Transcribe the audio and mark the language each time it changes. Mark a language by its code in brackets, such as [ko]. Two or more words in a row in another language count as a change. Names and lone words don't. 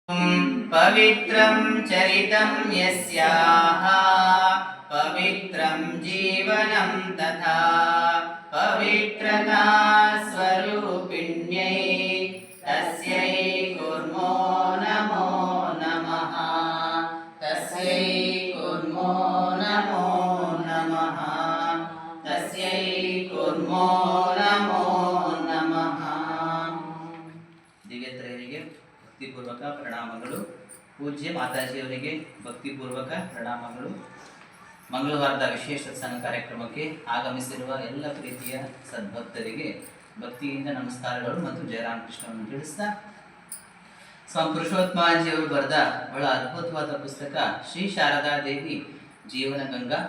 [sa] पवित्रं चरितं यस्याः पवित्रं जीवनं तथा पवित्रता स्वरूपिण्यै तस्यै कुर्मो नमो नमः तस्यै कुर्मो नमो नमः तस्यै कुर्मो नमो नमः। [kn] ದಿವ್ಯತ್ರಯರಿಗೆ ಭಕ್ತಿಪೂರ್ವಕ ಪ್ರಣಾಮಗಳು. ಪೂಜ್ಯ ಮಾತಾಜಿಯವರಿಗೆ ಭಕ್ತಿಪೂರ್ವಕ ಪ್ರಣಾಮಗಳು. ಮಂಗಳವಾರದ ವಿಶೇಷ ಸತ್ಸಂಗ ಕಾರ್ಯಕ್ರಮಕ್ಕೆ ಆಗಮಿಸಿರುವ ಎಲ್ಲ ಪ್ರೀತಿಯ ಸದ್ಭಕ್ತರಿಗೆ ಭಕ್ತಿಯಿಂದ ನಮಸ್ಕಾರಗಳು ಮತ್ತು ಜಯರಾಮಕೃಷ್ಣವನ್ನು ತಿಳಿಸ್ತಾ, ಸ್ವಾಮಿ ಪುರುಷೋತ್ತಮಾಜಿಯವರು ಬರೆದ ಬಹಳ ಅದ್ಭುತವಾದ ಪುಸ್ತಕ ಶ್ರೀ ಶಾರದಾ ದೇವಿ ಜೀವನ ಗಂಗಾ.